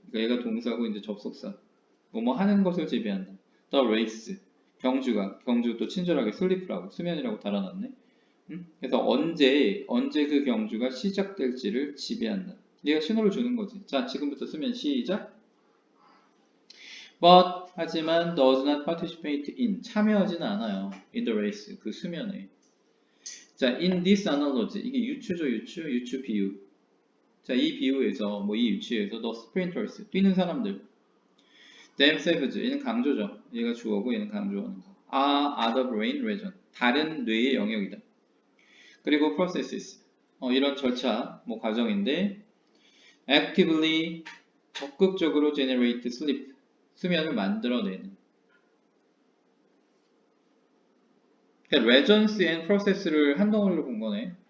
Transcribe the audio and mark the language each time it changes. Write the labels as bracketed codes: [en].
[ko] 그러니까 얘가 동사고 이제 접속사 뭐뭐 하는 것을 지배한다. The race 경주 또 친절하게 슬리프라고 수면이라고 달아놨네. 그래서 언제 그 경주가 시작될지를 지배한다. 얘가 신호를 주는 거지. 자, 지금부터 수면 시작. [en] but [ko] 하지만 [en] does not participate in [ko] 참여하지는 않아요. [en] in the race [ko] 그 수면에. 자, [en] in this analogy [ko] 이게 유추죠, 유추 비유. 자, 이 비유에서 이 유추에서 [en] the sprinters [ko] 뛰는 사람들 themselves 얘는 강조죠. 얘가 주어고 얘는 강조하는 거. [en] are other brain region [ko] 다른 뇌의 영역이다. 그리고 processes 이런 절차 과정인데 actively 적극적으로 [en] generate sleep [ko] 수면을 만들어내는 레전스 앤 프로세스를 한 덩어리로 본 거네.